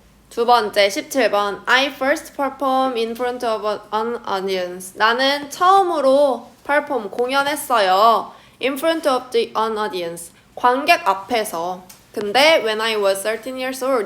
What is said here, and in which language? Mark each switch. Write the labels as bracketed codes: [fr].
[ko] 두 번째 17번 [en] I first perform in front of an audience. [ko] 나는 처음으로 perform 공연했어요. [en] In front of an audience. [ko] 관객 앞에서. 근데 [en] when I was 13 years old.